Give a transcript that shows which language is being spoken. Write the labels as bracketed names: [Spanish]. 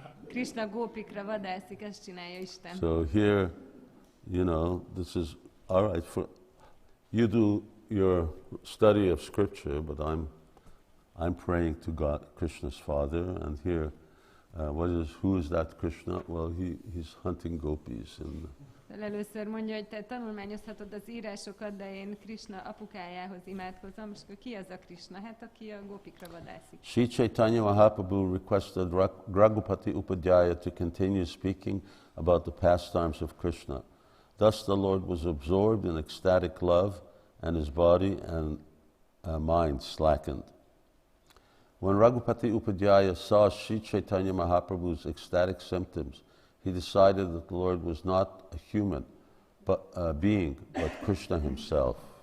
[Hungarian] Krishna gópikra vadászik, ezt csinálja Isten. [English] So here, this is all right for you do your study of scripture, but I'm praying to God, Krishna's Father, and here, who is that Krishna? Well, he's hunting gopis. [Hungarian] Először mondja, hogy te tanulmányozhatod az írásokat, de én Krishna apukájához imádkozom, és akkor ki az a Krishna? Hát aki a gópikra vadászik. [English] Sri Caitanya Mahaprabhu requested Raghupati Upadhyaya to continue speaking about the pastimes of Krishna. Thus the Lord was absorbed in ecstatic love, and his body and mind slackened. When Raghupati Upadhyaya saw Sri Caitanya Mahaprabhu's ecstatic symptoms, he decided that the Lord was not a human being, but Krishna himself.